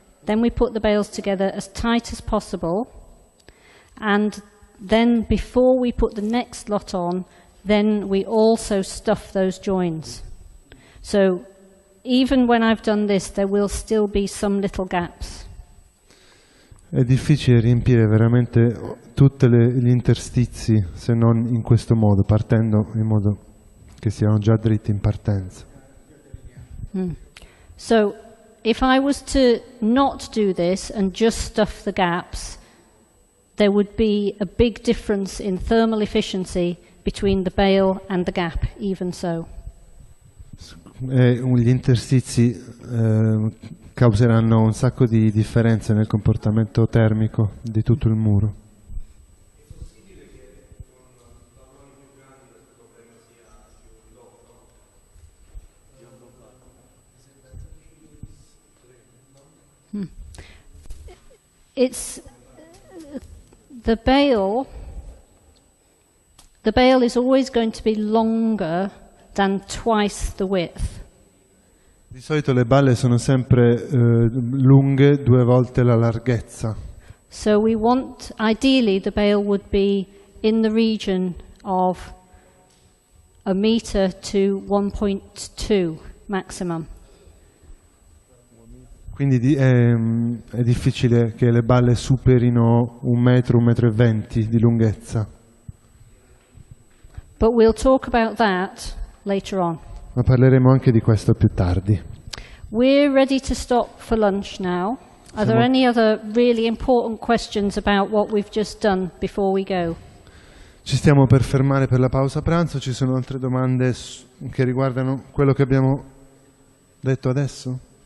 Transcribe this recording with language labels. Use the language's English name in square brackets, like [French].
[English] Then we put the bales together as tight as possible, and then before we put the next lot on, then we also stuff those joins. So even when I've done this, there will still be some little gaps. [Italian] È difficile riempire veramente tutti gli interstizi se non in questo modo, partendo in modo che siano già dritti in partenza. [English] So if I was to not do this and just stuff the gaps, there would be a big difference in thermal efficiency between the bale and the gap, even so. [Italian] Gli interstizi causeranno un sacco di differenze nel comportamento termico di tutto il muro. [English] It's the bale is always going to be longer than twice the width. [Italian] Di solito le balle sono sempre lunghe 2 volte la larghezza. [English] So we want, ideally, the bale would be in the region of 1 meter to 1.2 maximum. [Italian] Quindi è difficile che le balle superino 1 metro, 1,20 metri di lunghezza. [English] But we'll talk about that later on. [Italian] Ma parleremo anche di questo più tardi. [English] We're ready to stop for lunch now. Are there any other really important questions about what we've just done before we go? [Italian] Ci stiamo per fermare per la pausa pranzo. Ci sono altre domande che riguardano quello che abbiamo detto adesso?